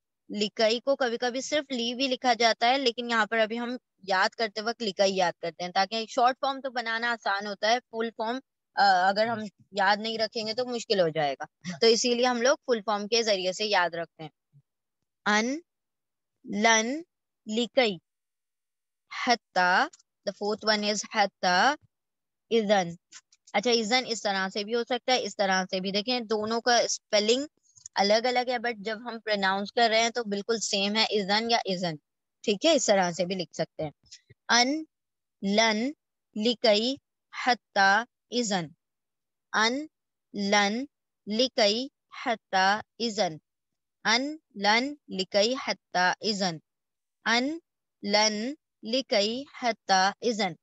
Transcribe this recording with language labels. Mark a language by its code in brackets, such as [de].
[ur] لکئی کو کبھی کبھی صرف لی بھی لکھا جاتا ہے، لیکن یہاں پر ابھی ہم یاد کرتے وقت لکئی یاد کرتے ہیں، تاکہ شارٹ فارم تو بنانا آسان ہوتا ہے، فل فارم اگر ہم یاد نہیں رکھیں گے تو مشکل ہو جائے گا. تو اسی لیے ہم لوگ فل فارم کے ذریعے سے یاد رکھتے ہیں. [ar] ان لن لکئی. [en] حتی، the fourth one is حتی. [ar] اذن. [ur] اچھا، اذن اس طرح سے بھی ہو سکتا ہے، اس طرح سے بھی. دیکھیں دونوں کا اسپیلنگ الگ الگ ہے، بٹ جب ہم پروناؤنس کر رہے ہیں تو بالکل سیم ہے، اذن یا اذن. ٹھیک ہے, اس طرح سے بھی لکھ سکتے ہیں. ان لن لکئی حتی اذن, ان لن لکئی حتی اذن, ان لن لکئی حتی اذن, ان لن لکئی حتی اذن.